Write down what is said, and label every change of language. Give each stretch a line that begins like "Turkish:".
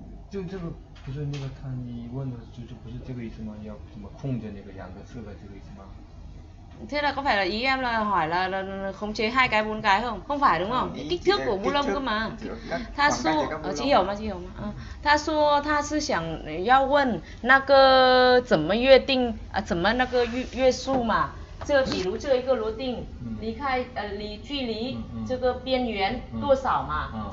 Chinese: 就这个不是那个你问的就不是这个意思吗？要怎么控制那个2个4个这个意思吗？
Vietnamese: Thế là có phải là ý em là hỏi là khống chế 2 cái 4 cái không? Không phải đúng không? Cái kích thước của bu lông cơ mà.
Chinese: 他说
Vietnamese: chị hiểu
Chinese: 吗？他说他是想要问那个怎么约定怎么那个约束嘛？这比如这一个螺钉离距离这个边缘多少嘛？